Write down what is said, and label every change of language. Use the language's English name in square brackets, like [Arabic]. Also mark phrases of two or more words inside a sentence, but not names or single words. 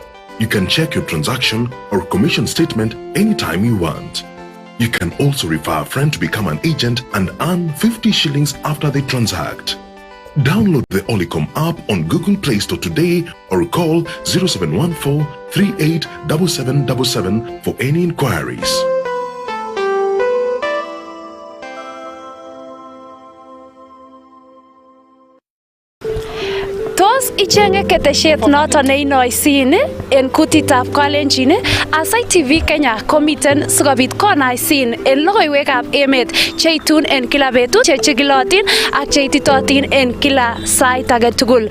[English] You can check your transaction or commission statement anytime you want. You can also refer a friend to become an agent and earn 50 shillings after they transact. Download the Olicom app on Google Play Store today or call 0714 387777 for any inquiries. [Kalenjin] Ichenge keteshet noton neinoisin en kutitab Kalenjin. Aasai TV Kenya komiten sikobit konaisin en logoiywekab emet cheitun en kila betut, chechigilotin ak cheititotin en kila sait age tugul.